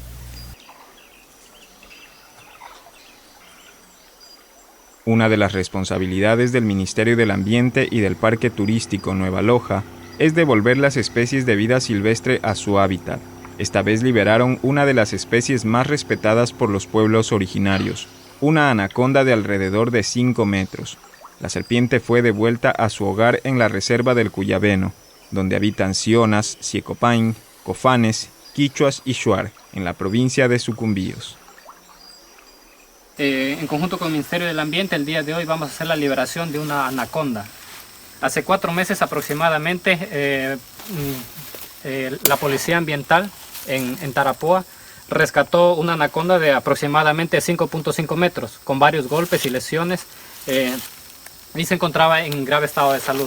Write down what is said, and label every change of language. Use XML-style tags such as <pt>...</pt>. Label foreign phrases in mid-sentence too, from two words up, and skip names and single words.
<es>Una de las responsabilidades del Ministerio del Ambiente y del Parque Turístico Nueva Loja es devolver las especies de vida silvestre a su hábitat. Esta vez liberaron una de las especies más respetadas por los pueblos originarios, una anaconda de alrededor de 5 metros. La serpiente fue devuelta a su hogar en la reserva del Cuyabeno, donde habitan sionas, siecopain, cofanes, quichuas y shuar, en la provincia de Sucumbíos. En conjunto con el Ministerio del Ambiente, el día de hoy vamos a hacer la liberación de una anaconda. Hace 4 meses aproximadamente, la Policía Ambiental en Tarapoa rescató una anaconda de aproximadamente 5.5 metros, con varios golpes y lesiones, y se encontraba en grave estado de salud.</es>